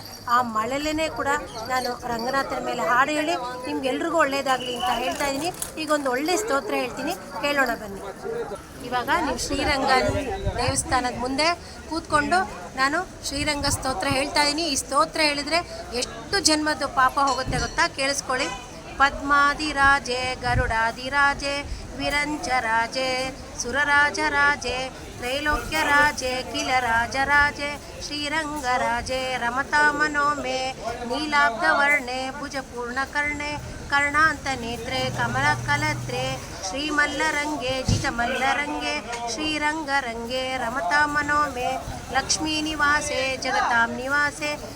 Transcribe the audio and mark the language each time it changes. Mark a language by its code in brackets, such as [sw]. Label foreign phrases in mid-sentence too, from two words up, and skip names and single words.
[kn] ಆ ಮಳೆಲೇ ಕೂಡ ನಾನು ರಂಗನಾಥನ ಮೇಲೆ ಹಾಡು ಹೇಳಿ ನಿಮ್ಗೆಲ್ರಿಗೂ ಒಳ್ಳೇದಾಗಲಿ ಅಂತ ಹೇಳ್ತಾ ಇದ್ದೀನಿ. ಈಗ ಒಂದು ಒಳ್ಳೆ ಸ್ತೋತ್ರ ಹೇಳ್ತೀನಿ, ಕೇಳೋಣ ಬನ್ನಿ. ಇವಾಗ ನೀವು ಶ್ರೀರಂಗ ದೇವಸ್ಥಾನದ ಮುಂದೆ ಕೂತ್ಕೊಂಡು ನಾನು ಶ್ರೀರಂಗ ಸ್ತೋತ್ರ ಹೇಳ್ತಾ ಇದ್ದೀನಿ. ಈ ಸ್ತೋತ್ರ ಹೇಳಿದರೆ ಎಷ್ಟು ಜನ್ಮದ ಪಾಪ ಹೋಗುತ್ತೆ ಗೊತ್ತಾ? ಕೇಳಿಸ್ಕೊಳ್ಳಿ. [sa] ಪದ್ಮಾದಿರಾಜೆ ಗರುಡಾದಿರಾಜೆ ವಿರಂಚರಾಜೆ ಸುರರಾಜರಾಜೆ ತ್ರೈಲೋಕ್ಯರಾಜೆ ಕಿಲರಾಜರಾಜೆ ಶ್ರೀರಂಗರಾಜೆ ರಮತಾ ಮನೋಮೆ ನೀಲಾಬ್ಧವರ್ಣೆ ಭುಜಪೂರ್ಣಕರ್ಣೆ ಕರ್ಣಾಂತ ನೇತ್ರೆ ಕಮಲಕಲತ್ರೆ ಶ್ರೀಮಲ್ಲರಂಗೆ ಜಿತಮಲ್ಲರಂಗೆ ಶ್ರೀರಂಗರಂಗೆ ರಮತಾ ಮನೋಮೆ ಲಕ್ಷ್ಮೀ ನಿವಾಸೆ ಜಗತಾಂ ನಿವಾಸೆ